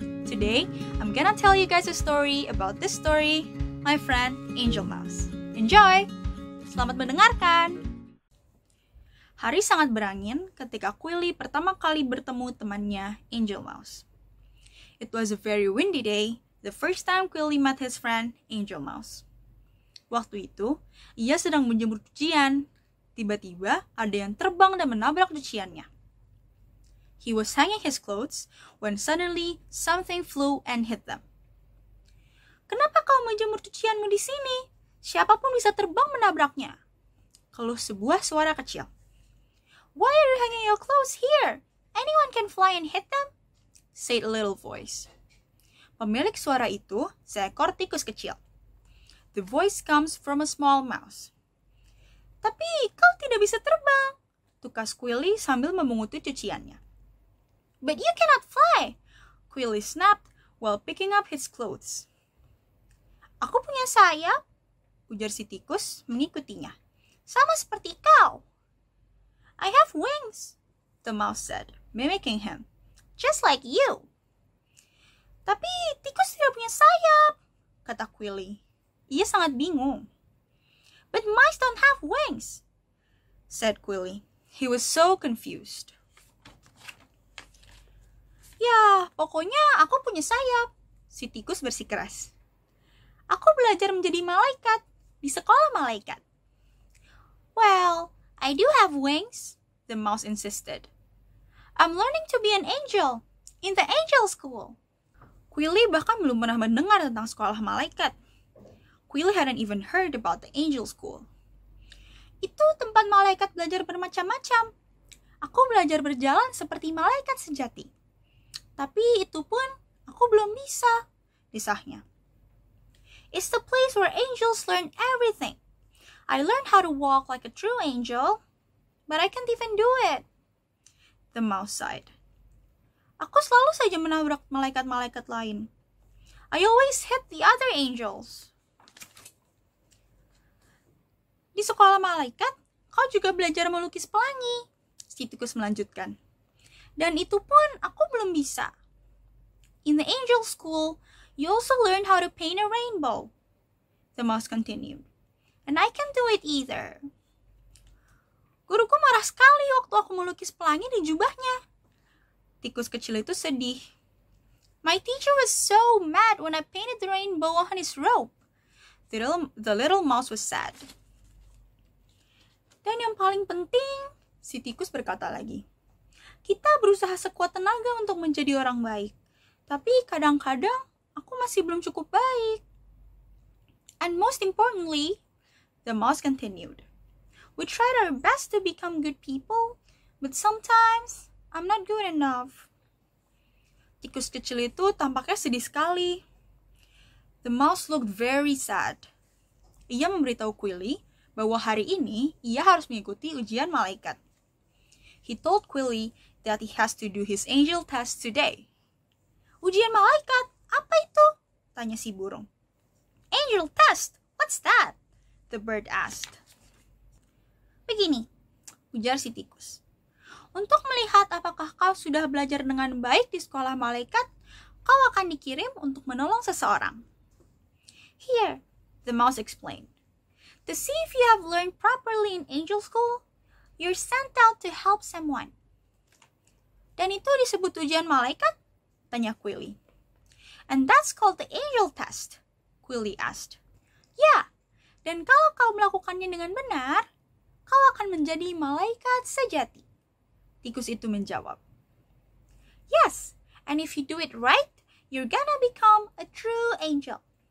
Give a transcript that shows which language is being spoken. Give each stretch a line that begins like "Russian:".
English: Today, I'm gonna tell you guys a story about this story, my friend Angel Mouse. Enjoy!
Indonesian: Selamat mendengarkan! Hari sangat berangin ketika Quilly pertama kali bertemu temannya Angel Mouse.
English: It was a very windy day, the first time Quilly met his friend Angel Mouse.
Indonesian: Waktu itu, ia sedang menjemur cucian. Tiba-tiba, ada yang terbang dan menabrak cuciannya.
English: He was hanging his clothes when suddenly something flew and hit them.
Indonesian: Kenapa kau menjemur cucianmu di sini? Siapapun bisa terbang menabraknya. Keluh sebuah suara kecil.
English: Why are you hanging your clothes here? Anyone can fly and hit them? Said a little voice.
Indonesian: Pemilik suara itu seekor tikus kecil.
English: The voice comes from a small mouse.
Indonesian: Tapi kau tidak bisa terbang, tukas Quilly sambil memunguti cuciannya.
English: But you cannot fly, Quilly snapped while picking up his clothes.
Indonesian: Aku punya sayap, ujar si tikus mengikutinya. Sama seperti kau.
English: I have wings, the mouse said, mimicking him. Just like you.
Indonesian: Tapi tikus tidak punya sayap, kata Quilly. Ia sangat bingung.
English: But mice don't have wings, said Quilly. He was so confused.
Indonesian: Ya, pokoknya aku punya sayap, si tikus bersikeras. Aku belajar menjadi malaikat di sekolah malaikat.
English: Well, I do have wings, the mouse insisted. I'm learning to be an angel in the angel school.
Indonesian: Quilly bahkan belum pernah mendengar tentang sekolah malaikat.
English: Quilly hadn't even heard about the angel school.
Indonesian: Itu tempat malaikat belajar bermacam-macam. Aku belajar berjalan seperti malaikat sejati. Tapi itu pun aku belum bisa, disahnya.
English: It's the place where angels learn everything. I learned how to walk like a true angel, but I can't even do it. The mouse sighed.
Indonesian: Aku selalu saja menabrak malaikat-malaikat lain.
English: I always hit the other angels.
Indonesian: Di sekolah malaikat, kau juga belajar melukis pelangi, si tikus melanjutkan. Dan itu pun aku belum bisa.
English: In the angel school, you also learn how to paint a rainbow, the mouse continued. And I can't do it either.
Indonesian: Guruku marah sekali waktu aku melukis pelangi di jubahnya. Tikus kecil itu sedih.
English: My teacher was so mad when I painted the rainbow on his robe. The little mouse was sad.
Indonesian: Dan yang paling penting, si tikus berkata lagi. Kita berusaha sekuat tenaga untuk menjadi orang baik. Tapi kadang-kadang aku masih belum cukup baik.
English: And most importantly, the mouse continued. We tried our best to become good people, but sometimes I'm not good enough.
Indonesian: Tikus kecil itu tampaknya sedih sekali.
English: The mouse looked very sad.
Indonesian: Ia memberitahu Quilly bahwa hari ini ia harus mengikuti ujian malaikat.
English: He told Quilly that he has to do his angel test today.
Indonesian: Ujian malaikat? Apa itu? Tanya si burung.
English: Angel test? What's that? The bird asked.
Indonesian: Begini, ujar si tikus. Untuk melihat apakah kau sudah belajar dengan baik di sekolah malaikat, kau akan dikirim untuk menolong seseorang.
English: Here, the mouse explained. To see if you have learned properly in angel school, you're sent out to help someone.
Indonesian: Dan itu disebut ujian malaikat? Tanya Quilly.
English: And that's called the angel test, Quilly asked.
Indonesian: Ya, dan kalau kau melakukannya dengan benar, kau akan menjadi malaikat sejati. Tikus itu menjawab.
English: Yes, and if you do it right, you're gonna become a true angel.